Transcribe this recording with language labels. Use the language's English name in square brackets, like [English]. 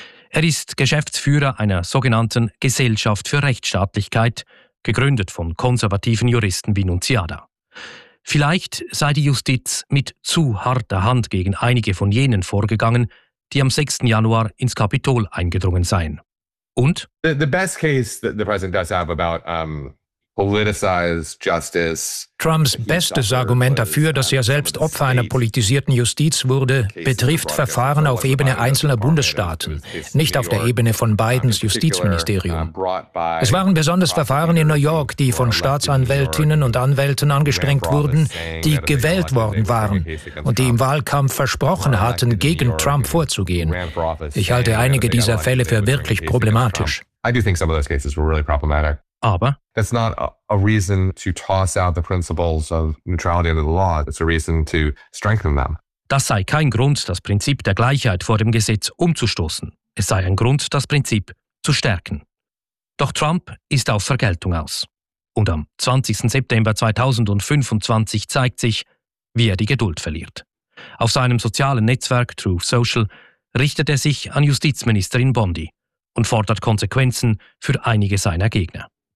[German] Er ist Geschäftsführer einer sogenannten Gesellschaft für Rechtsstaatlichkeit, gegründet von konservativen Juristen wie Nunziata. Vielleicht sei die Justiz mit zu harter Hand gegen einige von jenen vorgegangen, die am 6. Januar ins Kapitol eingedrungen seien. Und? [English] The best case that the president does have about politicized justice. [German] Trumps bestes Argument dafür, dass er selbst Opfer einer politisierten Justiz wurde, betrifft Verfahren auf Ebene einzelner Bundesstaaten, nicht auf der Ebene von Bidens Justizministerium. Es waren besonders Verfahren in New York, die von Staatsanwältinnen und Anwälten angestrengt wurden, die gewählt worden waren und die im Wahlkampf versprochen hatten, gegen Trump vorzugehen. Ich halte einige dieser Fälle für wirklich problematisch. [English] I do think some of those cases were really problematic. [German] Aber [English] it's not a reason to toss out the principles of neutrality under the law. It's a reason to strengthen them. [German] Das sei kein Grund, das Prinzip der Gleichheit vor dem Gesetz umzustoßen. Es sei ein Grund, das Prinzip zu stärken. Doch Trump ist auf Vergeltung aus. Und am 20. September 2025 zeigt sich, wie er die Geduld verliert. Auf seinem sozialen Netzwerk Truth Social richtet er sich an Justizministerin Bondi und fordert Konsequenzen für einige seiner Gegner.